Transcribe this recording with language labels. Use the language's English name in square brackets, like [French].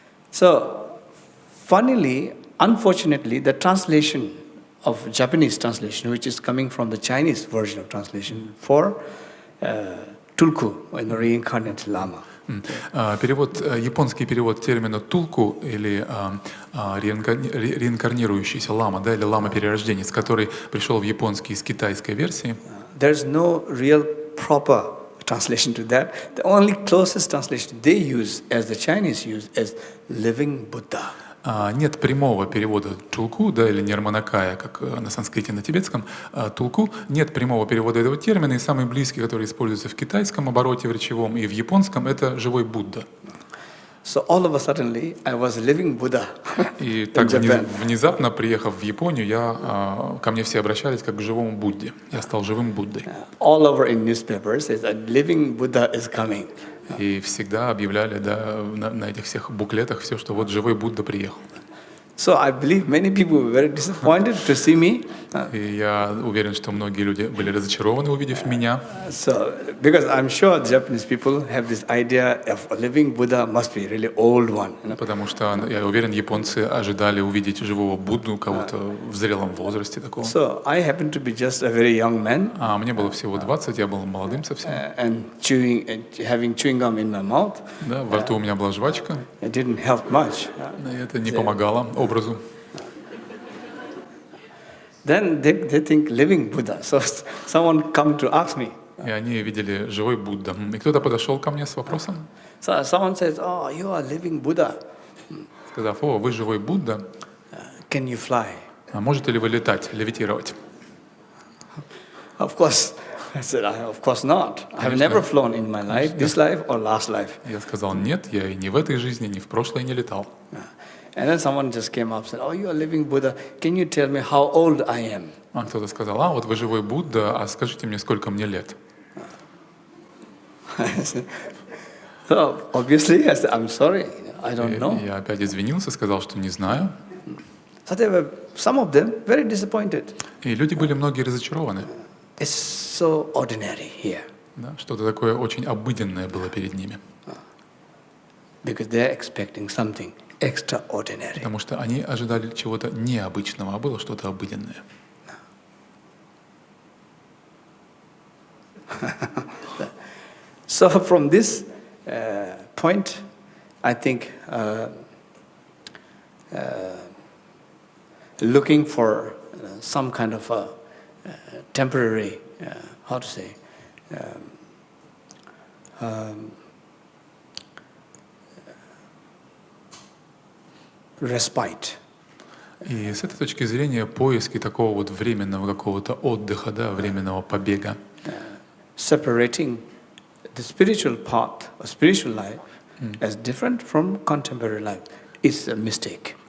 [English] So, funnily, unfortunately, the translation of Japanese translation, which is coming from the Chinese version of translation for tulku, reincarnated lama. [Russian] Японский перевод термина «тулку» или реинкарнирующийся лама, да, или лама-перерожденец, который пришел в японский из китайской версии. [English] There's no real proper translation to that. The only closest translation they use, as the Chinese use, is living Buddha. [Russian] Нет прямого перевода «тулку», да, или «нирманакая», как на санскрите, на тибетском. «Тулку» нет прямого перевода этого термина, и самый близкий, который используется в китайском обороте в речевом и в японском, это «живой Будда». [English] So all of a suddenly, I was living Buddha. [Russian] И так внезапно, приехав в Японию, ко мне все обращались как к живому Будде. Я стал живым Буддой. [English] All over in newspapers, says a living Buddha is coming. [Russian] И всегда объявляли, да, на этих всех буклетах все, что вот живой Будда приехал. [English] So I believe many people were very disappointed to see me. [Russian] И я уверен, что многие люди были разочарованы, увидев меня. [English] So, because I'm sure Japanese people have this idea of a living Buddha must be a really old one. [Russian] Потому что, я уверен, японцы ожидали увидеть живого Будду, кого-то в зрелом возрасте такого. [English] So I happen to be just a very young man. [Russian] А мне было всего 20, я был молодым совсем. [English] And having chewing gum in my mouth. [Russian] Да, во рту у меня была жвачка. [English] It didn't help much. [Russian] Это не помогало образу. [English] Then they think living Buddha. So someone come to ask me. [Russian] И они видели живой Будда. И кто-то подошел ко мне с вопросом. [English] So someone says, "Oh, you are living Buddha." [Russian] Сказав: "О, вы живой Будда. [English] Can you fly?" [Russian] А можете ли вы летать, левитировать? [English] Of course, I said, of course not. I have never flown in my life, this life or last life. [Russian] Я сказал: нет, я и ни в этой жизни, ни в прошлой не летал. [English] And then someone just came up and said, "Oh, you are living Buddha. Can you tell me how old I am?" [Russian] А кто-то сказал: вот вы живой Будда, а скажите мне, сколько мне лет? [English] So obviously, I said, "I'm sorry, I don't know." [Russian] Я опять извинился, сказал, что не знаю. [English] So they were, some of them, very disappointed. [Russian] И люди были многие разочарованы. [English] It's so ordinary here. [Russian] Да, что-то такое очень обыденное было перед ними. [English] Because they're expecting something extraordinary. [Russian] Потому что они ожидали чего-то необычного, а было что-то обыденное. [English] So from this point, I think looking for some kind of a temporary, how to say, respite. [Russian] И с этой точки зрения поиски такого вот временного какого-то отдыха, да, временного побега. [English] Separating the spiritual part or spiritual life as different from contemporary life is a mistake.